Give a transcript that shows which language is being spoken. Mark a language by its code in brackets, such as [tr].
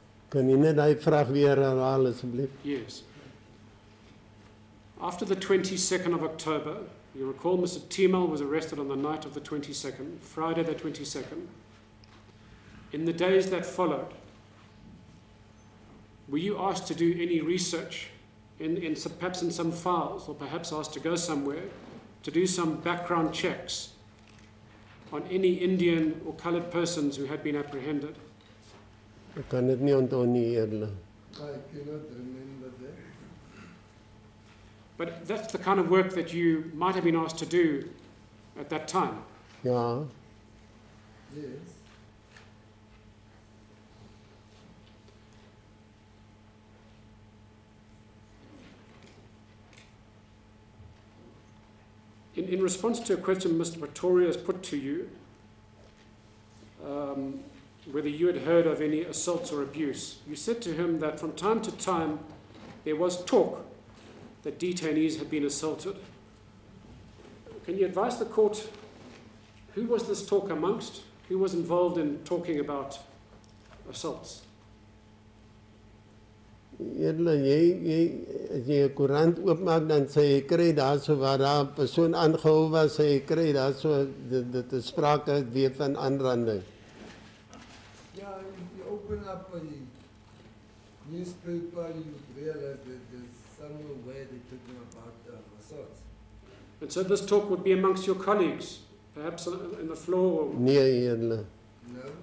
[af] Kan jy net daai vraag weer herhaal asseblief? [en] Yes. After the 22nd of October, you recall Mr. Timol was arrested on the night of the 22nd, Friday the 22nd. In the days that followed, were you asked to do any research, perhaps in some files, or perhaps asked to go somewhere to do some background checks on any Indian or coloured persons who had been apprehended? [af] Ek kan dit nie onthou nie, eerlik. [en] I cannot remember that. But that's the kind of work that you might have been asked to do at that time. [af] Ja, [en] Yes. In response to a question Mr. Pretorius put to you, whether you had heard of any assaults or abuse, you said to him that from time to time there was talk that detainees had been assaulted. Can you advise the court, who was this talk amongst? Who was involved in talking about assaults? [af] eerlik, as jy 'n koerant oopmaak, dan sê jy kry daar so waar daar 'n persoon aangehou was, sê jy kry daar so dit is sprake weer van aanranding. [en] Yeah, if you open up a newspaper, you realize that there's somewhere where they're talking about assaults. And so this talk would be amongst your colleagues, perhaps on the floor? Or, [af] Nee, eerlik. [en] No?